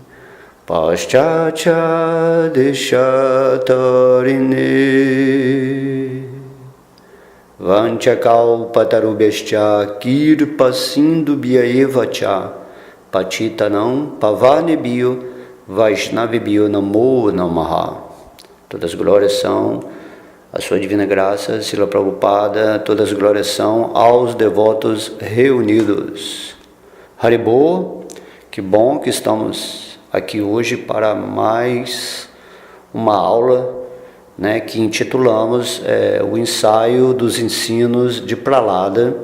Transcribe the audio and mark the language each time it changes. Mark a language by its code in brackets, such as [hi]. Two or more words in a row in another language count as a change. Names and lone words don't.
[sa] Paschatya Deshatarine Vanchakalpatarubhascha Kirpasindubhyaevacha Patitanam Pavanebhyo Vaishnavebhyo Namo Namaha. [pt] Todas as glórias são a sua divina graça, Srila Prabhupada. Todas as glórias são aos devotos reunidos. Haribol, que bom que estamos aqui hoje para mais uma aula, que intitulamos o ensaio dos ensinos de Prahlada.